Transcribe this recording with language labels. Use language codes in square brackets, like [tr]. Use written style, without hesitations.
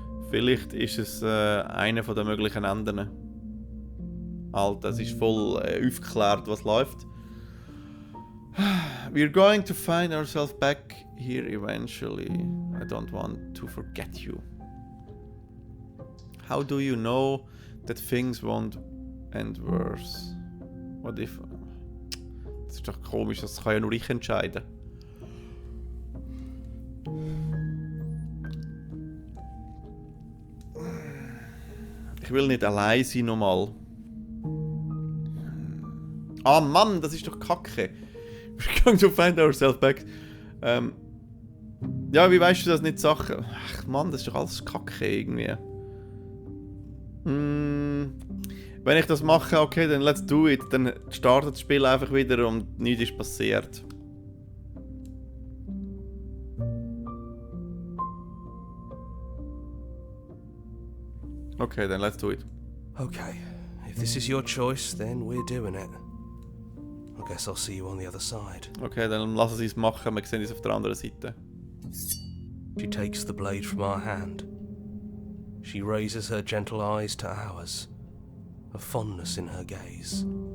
[de] Vielleicht ist es einer der möglichen Enden. Alter, es ist voll aufgeklärt, was läuft. [en] We're going to find ourselves back here eventually. I don't want to forget you. How do you know that things won't end worse? What if... [de] Das ist doch komisch, das kann ja nur ich entscheiden. Ich will nicht allein sein nochmal. Ah Mann, das ist doch Kacke. [en] We're going to find ourselves back. [de] Ja, wie weißt du das nicht Sachen? Ach Mann, das ist doch alles Kacke irgendwie. Wenn ich das mache, okay, dann [en] let's do it. [de] Dann startet das Spiel einfach wieder und nichts ist passiert. [en] Okay, then let's do it. Okay, if this is your choice, then we're doing it. I guess I'll see you on the other side. [de] Okay, dann lassen sie es machen, wir sehen uns auf der anderen Seite. [en] She takes the blade from our hand. She raises her gentle eyes to ours, a fondness in her gaze.